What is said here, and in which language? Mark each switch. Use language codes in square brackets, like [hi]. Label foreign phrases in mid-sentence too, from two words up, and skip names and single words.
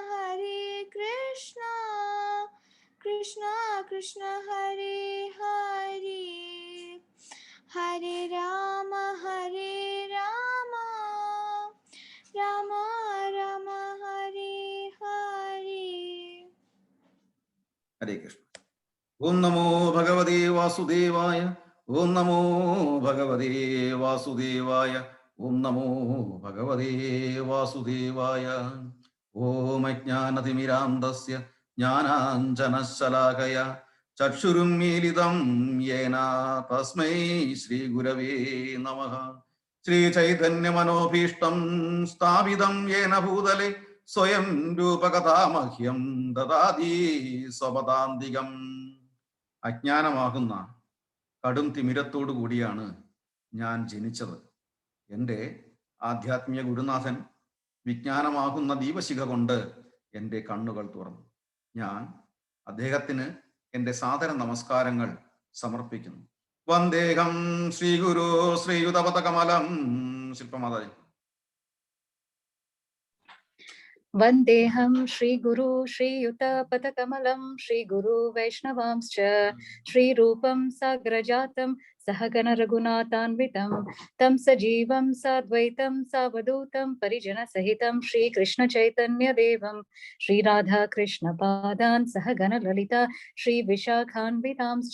[sa] कृष्ण कृष्ण हरे हरे हरे राम राम राम हरे हरे. हरे कृष्ण. ओम नमो भगवते वासुदेवाय. ओम नमो भगवते वासुदेवाय. ओम नमो भगवते वासुदेवाय. ओम अज्ञानतिमिरान्धस्य ज्ञानाञ्जनशलाकया चक्षुरुन्मीलितं येन तस्मै श्रीगुरवे नमः. श्रीचैतन्यमनोभीष्टं स्थापितं येन भूतले സ്വയം രൂപകഥാമഹ്യം ദദാതി സ്വപദാന്തികം. [ml] അജ്ഞാനമാകുന്ന കടും തിമിരത്തോടു കൂടിയാണ് ഞാൻ ജനിച്ചത്. എൻ്റെ ആധ്യാത്മിക ഗുരുനാഥൻ വിജ്ഞാനമാകുന്ന ദീപശിഖ കൊണ്ട് എൻ്റെ കണ്ണുകൾ തുറന്നു. ഞാൻ അദ്ദേഹത്തിന് എൻ്റെ സാദര നമസ്കാരങ്ങൾ സമർപ്പിക്കുന്നു. [sa] വന്ദേഹം ശ്രീഗുരു ശ്രീയുതപതകമലം. ശില്പമാതാജി. वन्देऽहं श्रीगुरु श्रीयुतपथकमलं श्रीगुरु वैष्णवांश्च श्रीरूपं साग्रजातं सहगण रघुनाथान्वितं तं सजीवं साद्वैतं सावधूतं परिजनसहितं श्रीकृष्णचैतन्यदेवं श्रीराधाकृष्णपादान् सहगण ललिता श्रीविशाखान्वितांश्च.